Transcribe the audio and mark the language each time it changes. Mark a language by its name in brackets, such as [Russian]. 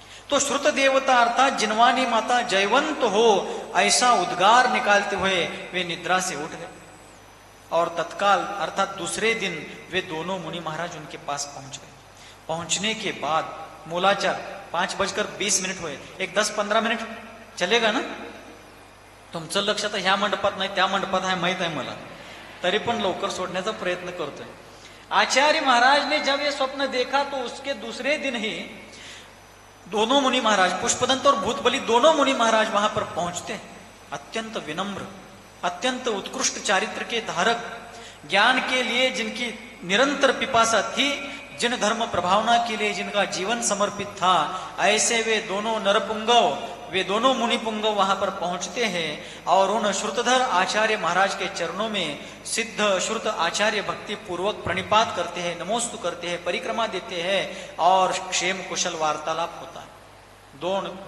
[Hindi] तो श्रुत देवता अर्थात जिनवानी माता जयवंत हो, ऐसा उद्गार निकालते हुए वे निद्रा से उठ गए और तत्काल अर्थात दूसरे दिन वे दोनों मुनि महाराज उनके पास पहुंच गए। पहुंचने के बाद मूलाचार 5:20 हुए, एक 10-15 मिनिट चलेगा ना? [Marathi] तुमचं लक्ष तर ह्या मंडपात नाही, त्या मंडपात आहे माहित आहे मला, तरी पण लवकर सोडण्याचा प्रयत्न करतोय। [Hindi] आचार्य महाराज ने जब ये स्वप्न देखा तो उसके दूसरे दिन ही दोनों मुनि महाराज, पुष्पदंत और भूतबली दोनों मुनि महाराज वहां पर पहुंचते। अत्यंत विनम्र, अत्यंत उत्कृष्ट चारित्र के धारक, ज्ञान के लिए जिनकी निरंतर पिपासा थी, जिन धर्म प्रभावना के लिए जिनका जीवन समर्पित था, ऐसे वे दोनों नरपुंगव, वे दोनों मुनिपुंगव वहां पर पहुंचते हैं और उन श्रुतधर आचार्य महाराज के चरणों में सिद्ध श्रुत आचार्य भक्ति पूर्वक प्रणिपात करते हैं, नमोस्तु करते हैं, परिक्रमा देते हैं और क्षेम कुशल वार्तालाप होता है।